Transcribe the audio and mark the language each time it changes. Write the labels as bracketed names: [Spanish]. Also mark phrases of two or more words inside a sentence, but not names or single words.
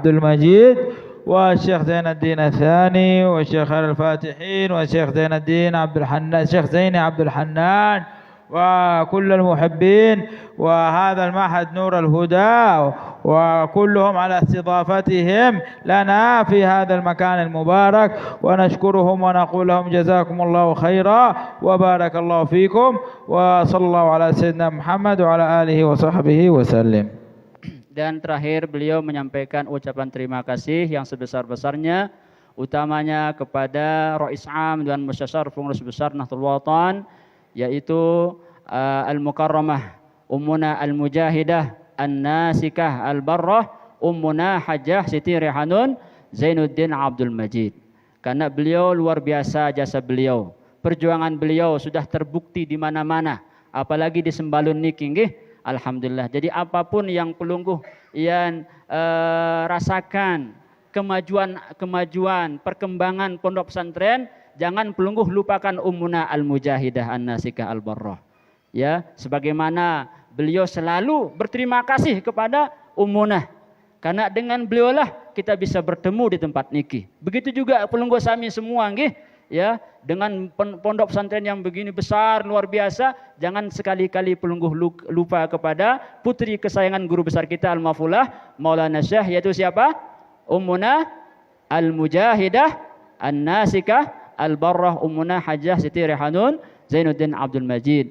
[Arabic] المجيد، والشيخ زين الدين الثاني، والشيخ الفاتحين، والشيخ زين الدين الشيخ زيني عبد الحنان، وكل المحبين، وهذا المعهد نور الهدى، وكلهم على استضافتهم لنا في هذا المكان المبارك، ونشكرهم ونقول لهم جزاكم الله خيرا وبارك الله فيكم، وصلى الله على سيدنا محمد وعلى آله وصحبه وسلم. [Indonesian] Dan terakhir beliau menyampaikan ucapan terima kasih yang sebesar-besarnya, utamanya kepada Rais Am dan Musyashar Pengurus Besar Nahdlatul Watan, yaitu Al-Mukarramah Ummuna Al-Mujahidah An-Nasikah Al-Barrah Ummuna Hajjah Siti Rehanun Zainuddin Abdul Majid. Karena beliau luar biasa jasa beliau, perjuangan beliau sudah terbukti di mana-mana, apalagi di Sembalun niki nggih. Alhamdulillah. Jadi apapun yang pelungguh yang rasakan kemajuan, perkembangan pondok pesantren, jangan pelungguh lupakan Ummuna Al-Mujahidah An-Nasikah Al-Barrah. Ya, sebagaimana beliau selalu berterima kasih kepada Ummunah. Karena dengan beliaulah kita bisa bertemu di tempat niki. Begitu juga [Sasak] pelungguh sami [Indonesian] semua nggih. Ya, dengan pondok pesantren yang begini besar luar biasa, jangan sekali-kali pelungguh lupa kepada putri kesayangan guru besar kita Al-Mafullah Maulana Syekh, yaitu siapa? Ummuna Al-Mujahidah An-Nasikah Al-Barrah Ummuna Hajjah Siti Rehanun Zainuddin Abdul Majid.